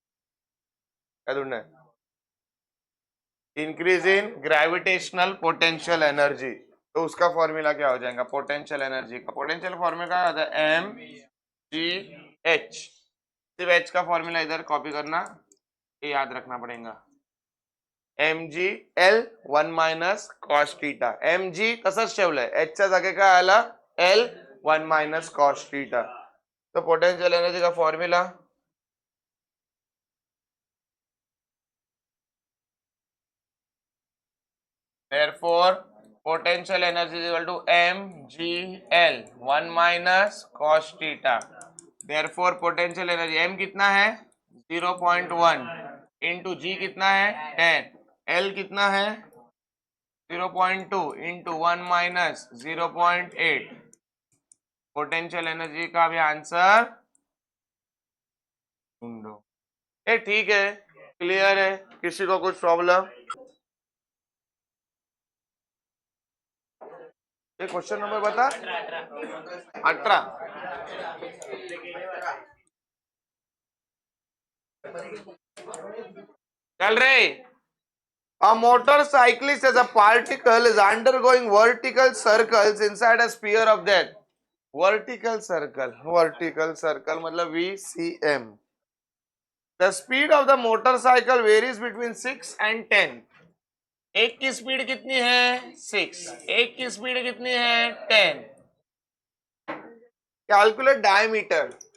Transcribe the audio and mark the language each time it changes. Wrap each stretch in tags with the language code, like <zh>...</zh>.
<hi>क्या ढूंढना है,</hi> <en>Increase in gravitational potential energy.</en> <hi>तो उसका फॉर्मूला क्या हो जाएगा, पोटेंशियल एनर्जी का पोटेंशियल फॉर्मूला क्या होता है एम जी एच। सिर्फ एच का फॉर्मूला इधर कॉपी करना, ये याद रखना पड़ेगा, M G L 1 minus cos theta.</hi> <mr>M G तसंच ठेवलंय, एच च्या जागे काय आला एल 1 मायनस कॉस थीटा।</mr> <hi>तो पोटेंशियल एनर्जी का formula</hi> <en>therefore potential energy is equal to mgl 1 minus cos theta। therefore potential energy</en> <hi>m कितना है 0.1 इंटू जी कितना है 10, l कितना है 0.2 इंटू 1 माइनस 0.8। पोटेंशियल एनर्जी का भी आंसर ढूंढो। ये ठीक है, क्लियर है, किसी को कुछ प्रॉब्लम। ये क्वेश्चन नंबर बता 18। चल रहे,</hi> <en>a motorcyclist as a particle is undergoing vertical circles inside a sphere of that vertical circle मतलब VCM। the speed of the motorcycle varies between 6 and 10।</en> <hi>एक की स्पीड कितनी है 6, एक की स्पीड कितनी है 10।</hi> <en>Calculate diameter.</en>